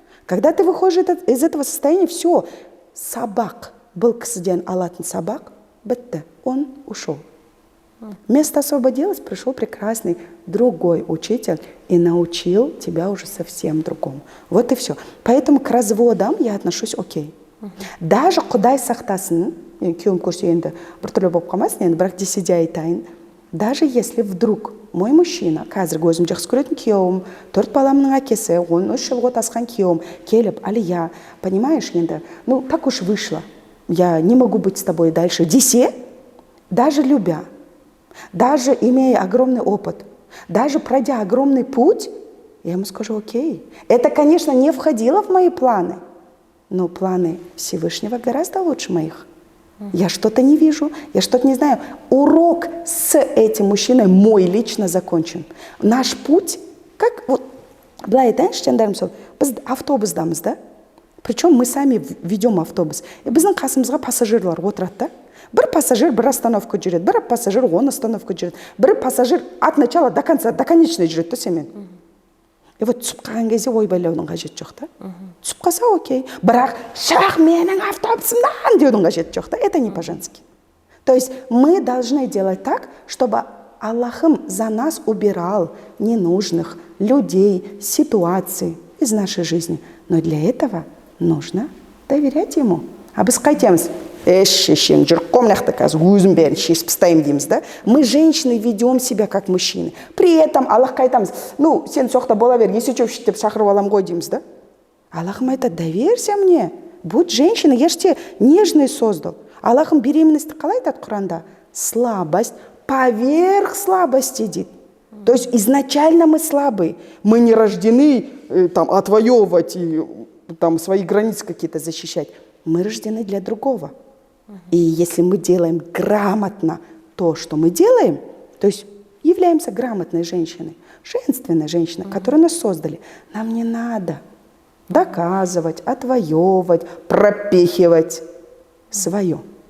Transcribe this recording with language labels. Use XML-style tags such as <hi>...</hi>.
<ru>Когда ты выходишь из этого состояния, все, собак,</ru> <kk>был кісіден алатын собак, бітті,</kk> <ru>он ушел. Место освободилось, пришел прекрасный другой учитель и научил тебя уже совсем другому. Вот и все. Поэтому к разводам я отношусь окей. Даже</ru> <kk>құдай сақтасын, күйеуім көрсе енді біртүрлі болып қалмасын, енді бірақ десе де айтайын,</kk> <ru>даже если вдруг мой мужчина,</ru> <kk>қазіргі өзім жақсы көретін күйеуім, 4 баламның әкесі, 13 жылға тасқан күйеуім, келіп,</kk> <ru>Алия, понимаешь, енді, ну так уж вышло, я не могу быть с тобой дальше, десе, даже любя, даже имея огромный опыт, даже пройдя огромный путь, я ему скажу, окей. Это, конечно, не входило в мои планы, но планы Всевышнего гораздо лучше моих. Я что-то не вижу, я что-то не знаю. Урок с этим мужчиной мой лично закончен. Наш путь, как вот,</ru> <kk>былай айтайын, біз автобусдамыз, да?</kk> <ru>Причем мы сами ведем автобус.</ru> <kk>И біздің қасымызға пассажирлар отырады, да? Бір пассажир бір остановка жүреді, бір пассажир 10 остановка жүреді, бір пассажир</kk> <ru>от начала до конца,</ru> <kk>до конечной жүреді, то семен. И вот түсіп қалған кезде ой байлаудың қажеті жоқ, да? Түсіп қалса окей. Бірақ шақ менің автобусымнан деудің қажеті жоқ, да?</kk> <ru>Это не по-женски. То есть мы должны делать так, чтобы Аллахым за нас убирал ненужных людей, ситуаций из нашей жизни. Но для этого нужно доверять ему.</ru> <kk>А біз қайтеміз? Шешең, жүрком лақты қазір өзім бәрін шешіп тастаймын дейміз, да?</kk> <ru>Мы, женщины, ведем себя как мужчины. При этом</ru> <kk>Аллахқа айтамыз, ну, сен соқта бола бер, есечев деп шақырып алам ғой дейміз, да? Аллахым айтады,</kk> <ru>доверься мне, будь женщиной, я же тебя нежный создал.</ru> <kk>Аллахым беременности қалай айтады Құранда?</kk> <ru>Слабость поверх слабости дейді. То есть изначально мы слабые, мы не рождены там отвоевывать и там свои границы какие-то защищать. Мы рождены для другого. И если мы делаем грамотно то, что мы делаем, то есть являемся грамотной женщиной, женственной женщиной, которую нас создали, нам не надо доказывать, отвоевывать, пропихивать свое.</ru>